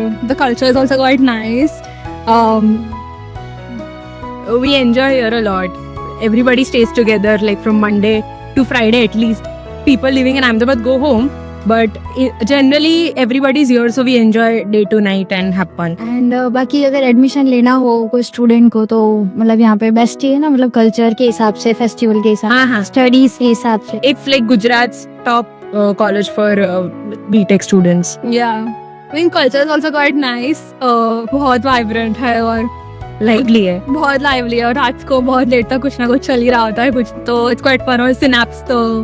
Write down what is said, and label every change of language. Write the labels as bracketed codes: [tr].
[en] The culture is also quite nice. We enjoy here a lot. Everybody stays together like from Monday to Friday at least. People living in Ahmedabad go home. But generally everybody is here, so we enjoy day to night and have fun. [hi] And बाकी अगर admission लेना हो कोई student को तो मतलब यहाँ पे बेस्ट ही है ना, मतलब कल्चर के हिसाब से, फेस्टिवल के हिसाब हाँ, हाँ. से, स्टडीज के हिसाब से. [en] It's like Gujarat's top college for BTech students. Yeah, I mean culture is also quite nice. [hi] बहुत vibrant है और [en] lively है. [hi] बहुत lively है और रात को बहुत लेट तक कुछ ना कुछ चल ही रहा होता है कुछ, तो [en] it's quite fun. [hi] और synapse तो